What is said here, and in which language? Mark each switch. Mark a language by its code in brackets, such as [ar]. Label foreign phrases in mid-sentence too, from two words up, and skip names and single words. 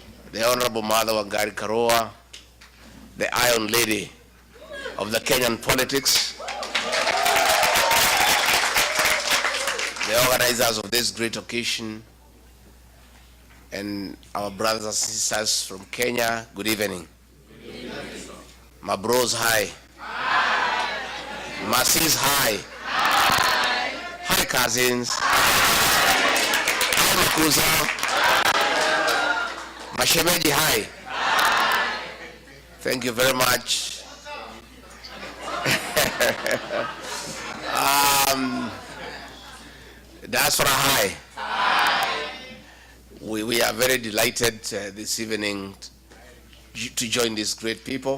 [en] the Honorable Martha Karua, the Iron Lady of the Kenyan politics, the organizers of this great occasion, and our brothers and sisters from Kenya, good evening. Good evening. My bros, hi. Hi. My sis, hi. Hi. Hi, cousins. Hi, Makuza. My shemeji, hi. Hi. Thank you very much. Diaspora, hi. We are very delighted this evening to join these great people.